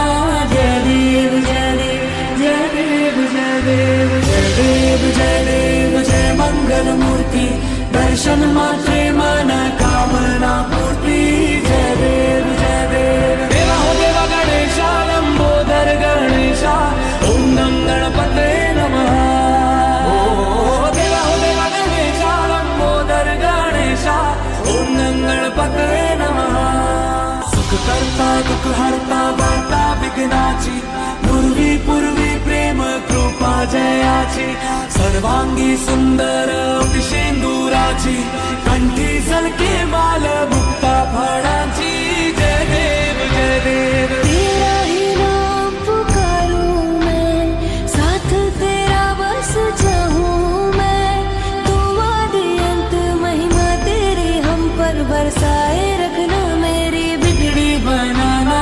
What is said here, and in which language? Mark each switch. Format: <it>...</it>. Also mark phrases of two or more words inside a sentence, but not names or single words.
<mr>जय देव जय देव जय देव जय देव जय देव जय देव जय मंगल मूर्ति दर्शन मात्रे मन कामना पूर्ति। जय देव जय देव</mr> <hi>देवा हो देवा गणेशा लंबोदर गणेशा ओम नम गणपते नमः। देवा हो देवा गणेशा लंबोदर गणेशा ओम नम गणपते नमः।</hi> <mr>सुख करता दुख हरता वार्ता विघ्नाची पूर्वी प्रेम कृपा जयाची सर्वांगी सुंदर शेंदुराची कंठी झलके माल मुक्ता फळाची। जय देव जय देव</mr> <hi>तेरा ही नाम पुकारू मैं साथ तेरा बस चाहूं मैं तू आदि अंत महिमा तेरी हम पर बरसाए रखना मेरी बिगड़ी बनाना।</hi>